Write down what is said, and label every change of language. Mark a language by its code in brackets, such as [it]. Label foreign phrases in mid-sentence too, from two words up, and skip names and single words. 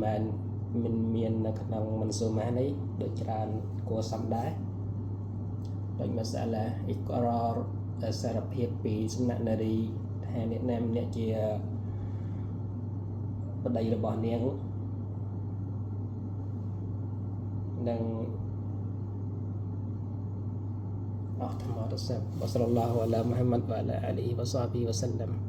[km] មាននៅក្នុងមនសូម៉ានេះដូចច្រើនគួរសមដែរដោយ [ar] مسألة إقرار [km] សារភាពពីសំណាក់នារីថាអ្នកណាម្នាក់ជាប្តីរបស់នាងនឹងអស់ធម្មរស័ព្ទ [ar] وصلى الله على محمد وعلى آله وصحبه وسلم